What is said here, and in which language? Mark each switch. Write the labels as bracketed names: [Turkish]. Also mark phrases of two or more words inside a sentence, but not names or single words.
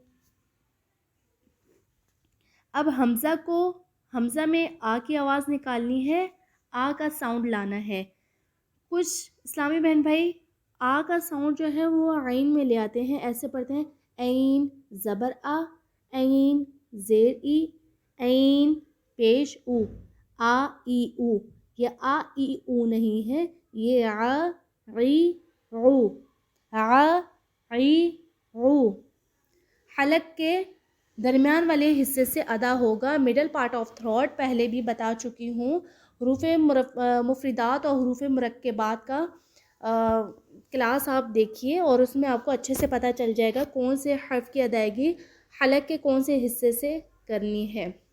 [Urdu] اب حمزہ میں آ کی آواز نکالنی ہے، آ کا ساؤنڈ لانا ہے. کچھ اسلامی بہن بھائی آ کا ساؤنڈ جو ہے وہ عین میں لے آتے ہیں، ایسے پڑھتے ہیں عین زبر آ، عین زیر ای، عین پیش او، آ ای او. یہ آ ای او نہیں ہے، یہ آ عی او، آ عی او. حلق کے درمیان والے حصے سے ادا ہوگا. [English] middle part of throat [Urdu] پہلے بھی بتا چکی ہوں. حروف مفردات اور حروف مرکبات کا کلاس آپ دیکھیے اور اس میں آپ کو اچھے سے پتہ چل جائے گا کون سے حرف کی ادائیگی حلق کے کون سے حصے سے کرنی ہے.